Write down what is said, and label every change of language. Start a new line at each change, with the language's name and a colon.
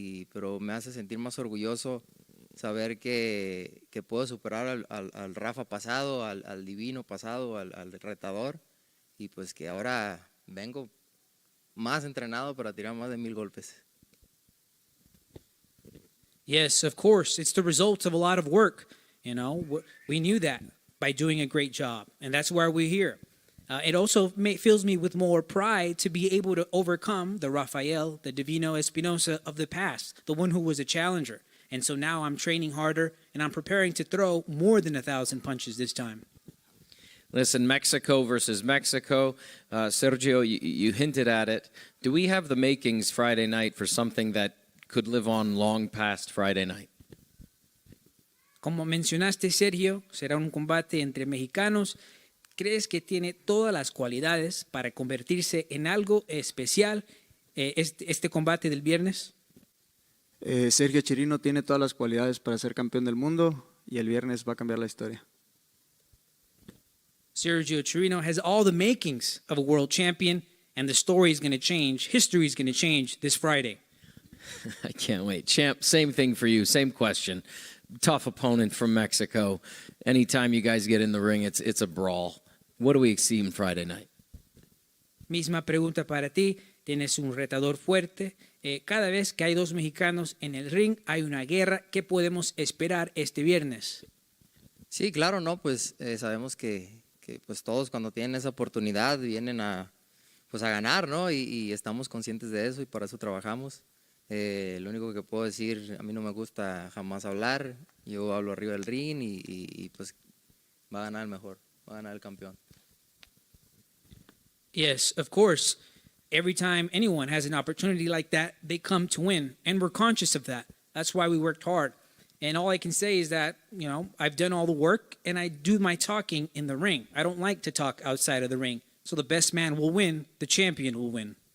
Spanish: Pero me hace sentir más orgulloso saber que puedo superar al Rafa pasado, al Divino pasado, al retador, y pues que ahora vengo más entrenado para tirar más de 1000 golpes.
English: Yes, of course. It's the result of a lot of work. You know, we knew that by doing a great job, and that's why we're here. It also fills me with more pride to be able to overcome the Rafael, the Divino Espinosa of the past, the one who was a challenger. And so now I'm training harder, and I'm preparing to throw more than 1,000 punches this time. Listen, Mexico versus Mexico. Sergio, you hinted at it. Do we have the makings Friday night for something that could live on long past Friday night?
Spanish: Como mencionaste, Sergio, será un combate entre mexicanos. ¿Crees que tiene todas las cualidades para convertirse en algo especial este combate del viernes? Sergio Chirino tiene todas las cualidades para ser campeón del mundo y el viernes va a cambiar la historia.
English: Sergio Chirino has all the makings of a world champion, and the story is going to change. History is going to change this Friday. I can't wait. Champ, same thing for you. Same question. Tough opponent from Mexico. Anytime you guys get in the ring, it's a brawl. What do we see on Friday night?
Spanish: Misma pregunta para ti. Tienes un retador fuerte. Cada vez que hay dos mexicanos en el ring, hay una guerra. ¿Qué podemos esperar este viernes? Sí, claro, no, pues sabemos que pues todos cuando tienen esa oportunidad vienen a ganar, ¿no? Y estamos conscientes de eso y para eso trabajamos. Lo único que puedo decir, a mí no me gusta jamás hablar. Yo hablo arriba del ring y pues va a ganar el mejor, va a ganar el campeón.
English: Yes, of course. Every time anyone has an opportunity like that, they come to win. And we're conscious of that. That's why we worked hard. And all I can say is that, you know, I've done all the work and I do my talking in the ring. I don't like to talk outside of the ring. So the best man will win. The champion will win.